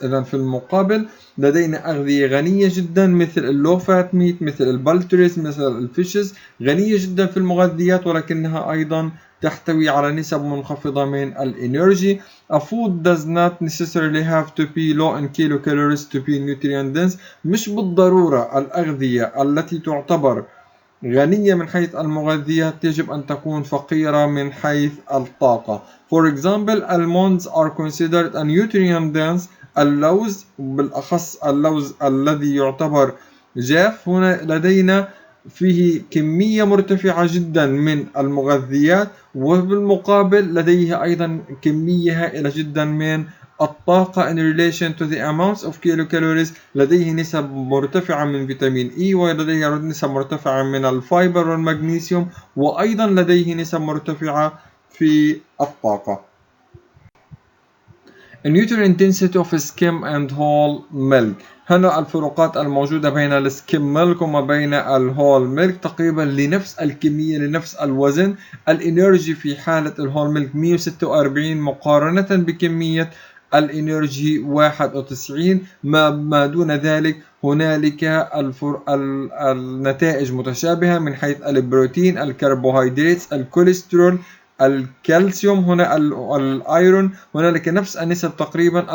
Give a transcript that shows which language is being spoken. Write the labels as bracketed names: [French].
[Arabic] إذا في المقابل لدينا أغذية غنية جدا مثل اللو فات ميت، مثل البلتريز، مثل الفيشز، غنية جدا في المغذيات ولكنها أيضا تحتوي على نسب منخفضة من الانرجي. [English] A food does not necessarily have to be low in kilocalories to be nutrient dense. [Arabic] مش بالضرورة الأغذية التي تعتبر غنية من حيث المغذيات يجب أن تكون فقيرة من حيث الطاقة. [English] For example, almonds are considered a nutrient dense. [Arabic] اللوز، بالأخص اللوز الذي يعتبر جاف، هنا لدينا فيه كمية مرتفعة جدا من المغذيات وبالمقابل لديه أيضا كمية هائلة جدا من الطاقة [English] in relation to the amounts of kilocalories. [Arabic] لديه نسب مرتفعة من فيتامين E، ولديه نسب مرتفعة من الفايبر والمغنيسيوم، وأيضا لديه نسب مرتفعة في الطاقة. [English] Nutrient density of skim and whole milk. [Arabic] هنا الفروقات الموجودة بين السكيم ميلك وما بين الهول ميلك تقريبا لنفس الكمية لنفس الوزن. الانرجي في حالة الهول ميلك 146 مقارنة بكمية الانرجي 91. ما دون ذلك هنالك النتائج متشابهة من حيث البروتين، الكربوهيدرات، الكوليسترول، الكالسيوم، هنا الايرون، هنالك نفس النسب تقريبا.